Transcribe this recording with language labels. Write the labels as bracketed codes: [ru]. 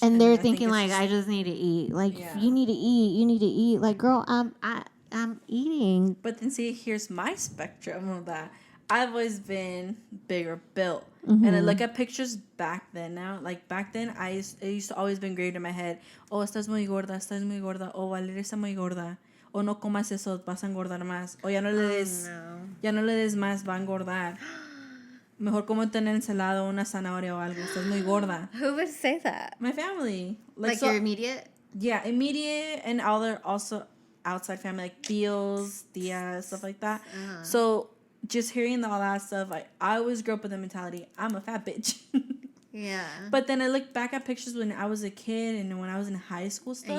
[en] And they're thinking like, I just need to eat. Like you need to eat. You need to eat. Like girl, I'm eating. But then see, here's my spectrum of that. I've always been bigger built. Mm-hmm. And I look at pictures back then now. Like back then, it used to always be engraved in my head. [es] Oh, estás muy gorda, estás muy gorda. Oh, Valeria está muy gorda. O no comas eso, vas a engordar más. O ya no le des más, va a engordar. Mejor como tener ensalada o una zanahoria o algo. Estás muy gorda. [en] Who would say that? My family. Like so, your immediate? Yeah, immediate and other also outside family, like tios, tias, stuff like that. So just hearing all that stuff, like I always grew up with the mentality, I'm a fat bitch. Yeah. But then I look back at pictures when I was a kid and when I was in high school stuff.